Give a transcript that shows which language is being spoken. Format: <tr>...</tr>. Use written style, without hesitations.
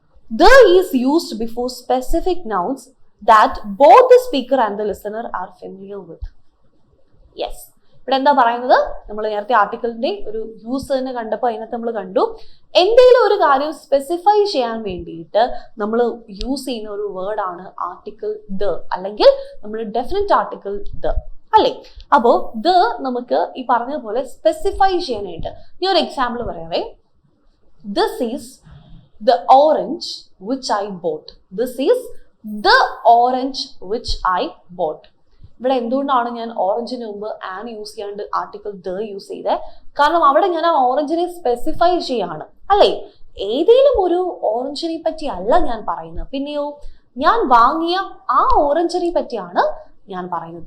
<en>The is used before specific nouns that both the speaker and the listener are familiar with.</en> <ml>Yes. ഇവിടെ എന്താ പറയുന്നത്? നമ്മൾ നേരത്തെ ആർട്ടിക്കിളിന്റെ ഒരു യൂസ് തന്നെ കണ്ടപ്പോൾ അതിനകത്ത് നമ്മൾ കണ്ടു, എന്തെങ്കിലും ഒരു കാര്യം സ്പെസിഫൈ ചെയ്യാൻ വേണ്ടിയിട്ട് നമ്മൾ യൂസ് ചെയ്യുന്ന ഒരു വേർഡാണ് ആർട്ടിക്കിൾ ദ, അല്ലെങ്കിൽ നമ്മൾ ഡെഫിനിറ്റ് ആർട്ടിക്കിൾ ദ അല്ലേ? അപ്പോ ദ നമുക്ക് ഈ പറഞ്ഞതുപോലെ സ്പെസിഫൈ ചെയ്യാനായിട്ട് ഈ ഒരു example പറയാവേ.</ml> <en>This is the orange which I bought. This is the orange which I bought.</en> <ml>ഇവിടെ എന്തുകൊണ്ടാണ് ഞാൻ ഓറഞ്ചിന് മുമ്പ് ആൻ യൂസ് ചെയ്യാണ്ട് ആർട്ടിക്കിൾ ദ യൂസ് ചെയ്തത്? കാരണം അവിടെ ഞാൻ ആ ഓറഞ്ചിനെ സ്പെസിഫൈ ചെയ്യാണ് അല്ലേ? ഏതെങ്കിലും ഒരു ഓറഞ്ചിനെ പറ്റി അല്ല ഞാൻ പറയുന്നത്, പിന്നെയോ ഞാൻ വാങ്ങിയ ആ ഓറഞ്ചിനെ പറ്റിയാണ് ഞാൻ പറയുന്നത്.</ml>